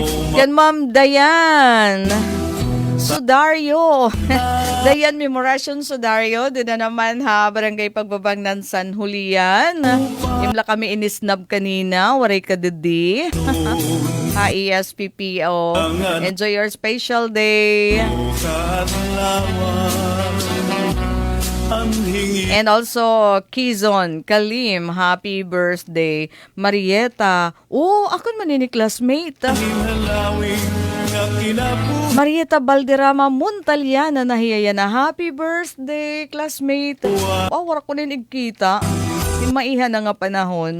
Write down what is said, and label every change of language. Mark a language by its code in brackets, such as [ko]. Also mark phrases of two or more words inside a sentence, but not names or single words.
[war] Yan Ma'am Dayan Sudario. Dayan Memoration Sudario. Doon na naman ha, Barangay Pagbabangnan San Julian. Imla kami inisnab kanina, waray ka didi. Ha, ESPPO. [en] Enjoy your special day. And also, Kizon, Kalim, happy birthday. [war] Marieta, ako man ni classmate. Marieta Balderrama Montaliana nahiya na [en] happy birthday, [war] classmate. Wala ko rin igkita. Maihan na nga panahon.